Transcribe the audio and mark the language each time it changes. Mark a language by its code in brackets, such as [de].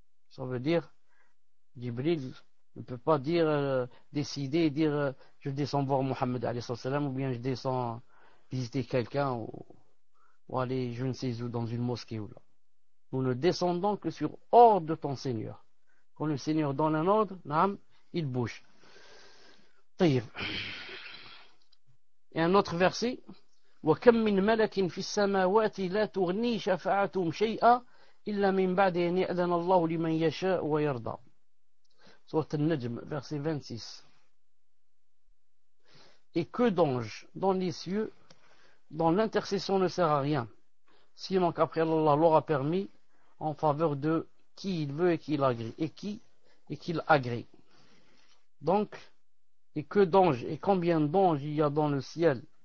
[fr] Ça veut dire, Jibril ne peut pas dire, décider et dire je descends voir Mohammed alayhi salam, ou bien je descends visiter quelqu'un, ou aller je ne sais où dans une mosquée ou là. Nous ne descendons que sur ordre de ton Seigneur. Quand le Seigneur donne un ordre, il bouge. Et un autre verset: [ar] وَكَمْ مِنْ مَلَكٍ فِي السَّمَاوَاتِ لَا تُغْنِي شَفَاعَتُهُمْ شَيْئًا إِلَّا مِنْ بَعْدِ أَنْ يَأْذَنَ اللَّهُ لِمَنْ يَشَاءُ وَيَرْضَى. [fr] Sourate An-Najm, verset 26. Et que d'anges dans les cieux, dont l'intercession ne sert à rien, sinon qu'après Allah l'aura permis en faveur de qui il veut et qu'il agrée, et qu'il agrée. Donc, et que d'anges, et combien d'anges il y a dans le ciel?